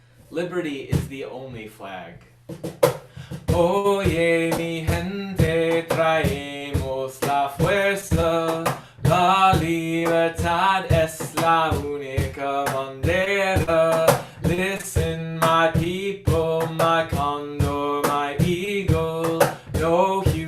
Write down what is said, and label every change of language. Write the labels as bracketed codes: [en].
[en] Liberty is the only flag. [es] Oye, mi gente, traemos la fuerza. La libertad es la única bandera. [en] Listen, my people, my condor, my eagle. No